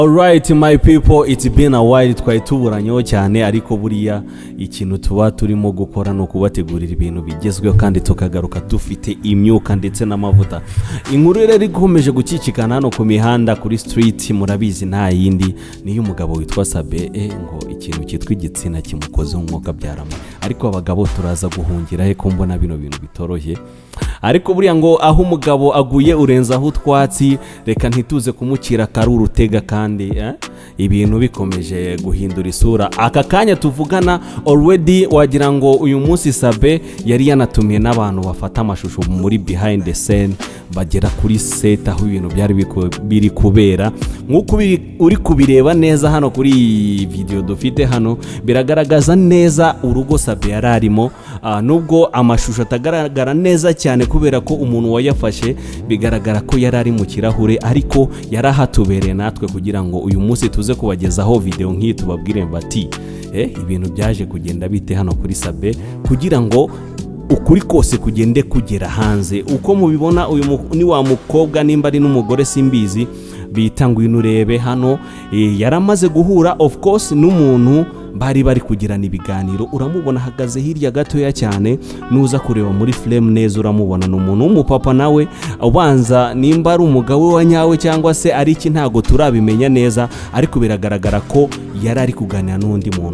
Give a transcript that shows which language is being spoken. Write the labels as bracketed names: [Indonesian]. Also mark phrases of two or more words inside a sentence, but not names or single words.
[English] Alright my people, it's been a while [Kinyarwanda] twari tuburanyeho cyane, ariko buriya ikintu tuba turimo gukora no kubategurira ibintu bigezweho kandi tukagaruka dufite imyuka ndetse n'amavuta. Inkuru rero ikomeje gukikikana hano ku mihanda kuri street, murabizi nta yindi ni y'umugabo witwa Sabin ngo ikintu cyitwa igitsina kimukoze umwuka byarama, ariko abagabo turaza guhungira he ko mbona bino bintu bitoroshye. Ariko buriya ngo aho umugabo aguye urenza aho twatsi, reka ntituze kumukira karuru tega kandi ibintu bikomeje guhindura isura. Aka kanya tuvugana already wagira ngo uyu munsi Sabin yari yanatumiye n'abantu bafata amashusho muri [English] behind the scene, [Kinyarwanda] bagera kuri set aho ibintu byari biri kubera. Nkuko uri kubireba neza hano kuri video dufite hano, biragaragaza neza urugo Sabin yararimo, nubwo amashusho atagaragara neza cyane kubera ko umuntu wayafashe bigaragara ko yarari mu kirahure, ariko yarahatubereye natwe kugira ngo uyu munsi tuze kubagezaho video nk'iyi tubabwire bati ibintu byaje kugenda bite hano kuri Sabin, kugira ngo ukuri kose kugende kugera hanze. Uko mubibona uyu ni wa mukobwa nimba ari n'umugore simbizi, bita ngwino urebe hano, yaramaze guhura [English] of course [Kinyarwanda] n'umuntu bari kugirana ibiganiro. Uramubona hagaze hirya gatoya cyane, nuza kureba muri flame neza uramubona n'umuntu w'umupapa nawe, ubanza nimba ari umugabo wa nyawe cyangwa se ari iki ntago turabimenya neza, ariko biragaragara ko yarari kuganira n'undi muntu.